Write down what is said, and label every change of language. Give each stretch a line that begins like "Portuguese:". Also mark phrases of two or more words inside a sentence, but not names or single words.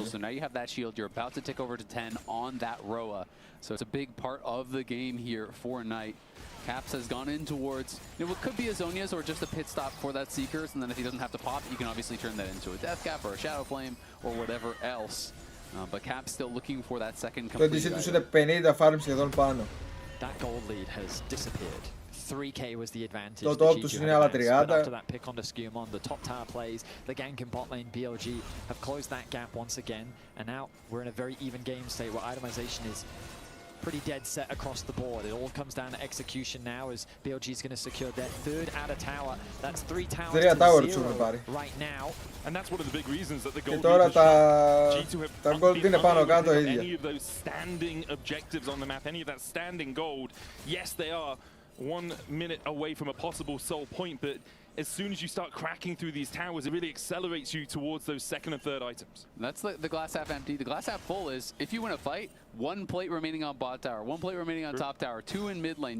English: So now you have that shield. You're about to tick over to 10 on that Roa. So it's a big part of the game here for Knight. Caps has gone in towards, what could be a Zhonya's or just a pit stop for that Seekers. And then if he doesn't have to pop, you can obviously turn that into a Death Cap or a Shadow Flame or whatever else. But Caps still looking for that second complete.
Greek: Το DC τους είναι 50 farm σχεδόν πάνω.
English: That gold lead has disappeared. 3k was the advantage.
Greek: Το top τους είναι άλλα 30.
English: After that pick onto Skewmon, the top tower plays, the gank in bot lane, BLG have closed that gap once again, and now we're in a very even game state where itemization is pretty dead set across the board. It all comes down to execution now as BLG is going to secure their third outer tower. That's 3 towers to 0 right now. And that's one of the big reasons that the gold
Greek: τώρα G2 τα gold είναι πάνω κάτω ίδια.
English: Any of those standing objectives on the map, any of that standing gold, yes they are 1 minute away from a possible soul point, but as soon as you start cracking through these towers, it really accelerates you towards those second and third items. That's the glass half empty. The glass half full is, if you win a fight, 1 plate remaining on bot tower, 1 plate remaining on top tower, 2 in mid lane.